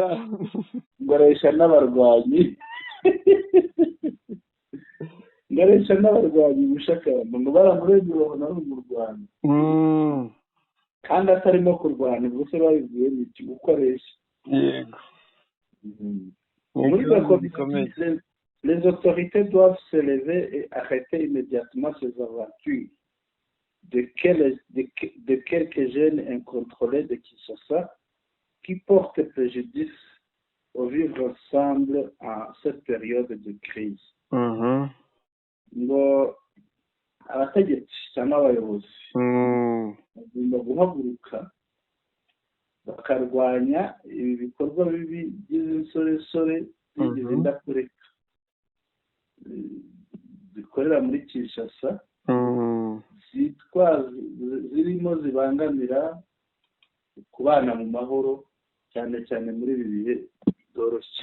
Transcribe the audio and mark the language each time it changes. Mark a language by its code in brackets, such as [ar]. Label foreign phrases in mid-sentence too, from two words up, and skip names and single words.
[rw] ngaresha n'abarwanyi ubushakamba ngo baramurenze babona ari mu Rwanda kandi atarimo kurwana ubwo se babibwiye n'iki gukoresha. Yego. [fr] Muri la les autorités doivent se lever et arrêter immédiatement ces aventures de quelques jeunes incontrôlés de Kinshasa qui portent préjudice au vivre ensemble en cette période de crise. [rw] Ngo abategetsi cyangwa abayobozi bagomba guhaguruka bakarwanya ibi bikorwa bibi by'insoresore bigize indakureka zikorera muri Kinshasa zirimo zibangamira kubana mu mahoro cyane cyane muri ibi bihe byoroshye.